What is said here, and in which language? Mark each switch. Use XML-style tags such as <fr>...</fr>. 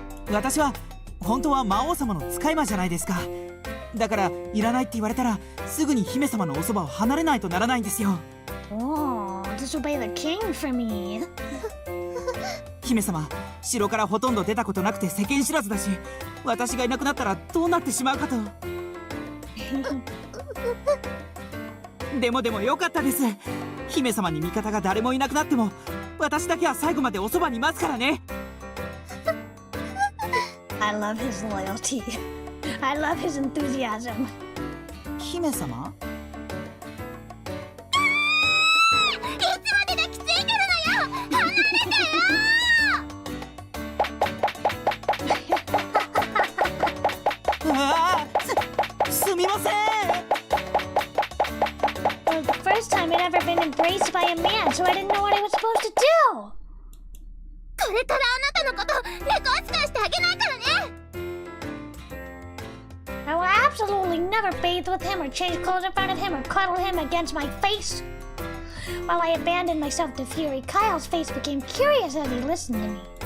<ja>私は本当は魔王様の使い魔じゃないですか。だからいらないって言われたらすぐに姫様のおそばを離れないとならないんですよ。</ja> <en>Oh, disobey the king for me.</en> <ja>姫様、城からほとんど出たことなくて世間知らずだし、私がいなくなったらどうなってしまうかと。でもよかったです。姫様に味方が誰もいなくなっても私だけは最後までおそばに待つからね。</ja> <en>I love his loyalty. I love his enthusiasm.</en> <ja>姫様？いつまで抱きついてるのよ。離れてよ。すみません。</ja> <en>Well, the first time I'd ever been embraced by a man, so I didn't know what I was supposed to do.</en> <ja>これからあなたのこと猫扱いしてあげないからね。</ja> <en>I will absolutely never bathe with him or change clothes in front of him or cuddle him against my face. While I abandoned myself to fury, Kyle's face became curious as he listened to me.</en>